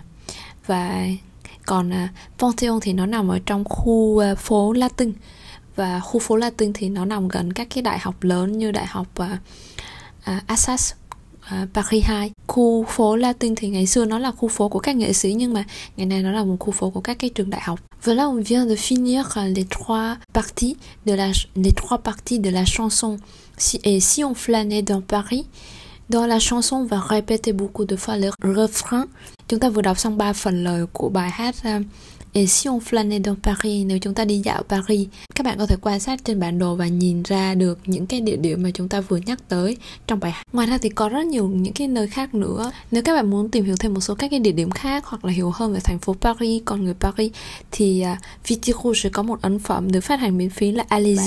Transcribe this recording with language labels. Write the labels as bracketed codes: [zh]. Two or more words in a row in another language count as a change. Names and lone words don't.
[vi] Và còn Panthéon thì nó nằm ở trong khu phố Latin, và khu phố Latin thì nó nằm gần các cái đại học lớn như đại học Assas, Paris 2. Khu phố Latin thì ngày xưa nó là khu phố của các nghệ sĩ, nhưng mà ngày nay nó là một khu phố của các cái trường đại học. [fr] Voilà, on vient de finir les trois parties de la chanson. Si on flânait dans Paris, dans la chanson on va répéter beaucoup de fois le refrain. [vi] Chúng ta vừa đọc xong 3 phần lời của bài hát Et si on flânait dans Paris, nếu chúng ta đi dạo Paris. Các bạn có thể quan sát trên bản đồ và nhìn ra được những cái địa điểm mà chúng ta vừa nhắc tới trong bài hát. Ngoài ra thì có rất nhiều những cái nơi khác nữa. Nếu các bạn muốn tìm hiểu thêm một số các cái địa điểm khác hoặc là hiểu hơn về thành phố Paris, con người Paris, thì Viti Rouge có một ấn phẩm được phát hành miễn phí là Allez-y.